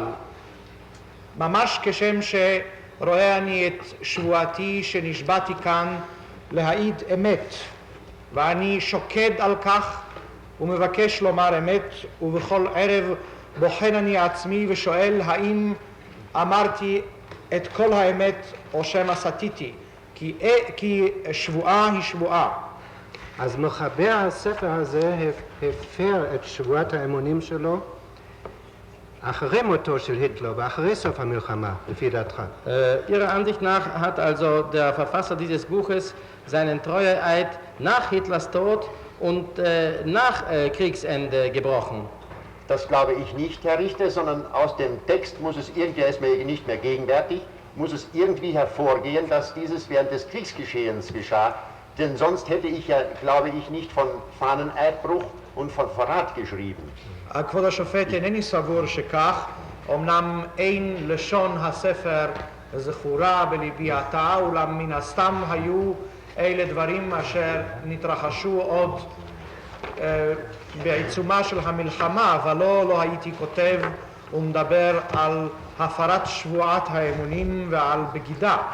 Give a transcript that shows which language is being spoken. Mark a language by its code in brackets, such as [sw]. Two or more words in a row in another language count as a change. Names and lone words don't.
[he] ממש כשם שרואה אני את שבועתי שנשבעתי כאן להעיד אמת, ואני שוקד על כך ומבקש לומר אמת, ובכל ערב בוחן אני עצמי ושואל האם אמרתי את כל האמת או שמא סטיתי, כי שבועה היא שבועה. אז מחבר הספר הזה הפר את שבועת האמונים שלו אחרי מותו של היטלר ואחרי סוף המלחמה, לפי דעתך. [de] Ihrer Ansicht nach hat also der Verfasser dieses Buches seinen Treueeid nach Hitlers Tod und nach Kriegsende gebrochen. Das glaube ich nicht, Herr Richter, sondern aus dem Text muss es irgendwie, er ist mir nicht mehr gegenwärtig, muss es irgendwie hervorgehen, dass dieses während des Kriegsgeschehens geschah. Denn sonst hätte ich ja, glaube ich, nicht von Fahneneidbruch und von Verrat geschrieben. [he] כבוד השופט, אינני סבור שכך, אמנם אין לשון הספר זכורה בליבי עתה, אולם מן הסתם היו אלה דברים אשר נתרחשו עוד בעיצומה של המלחמה, אבל לא הייתי כותב ומדבר על הפרת שבועת האמונים ועל בגידה.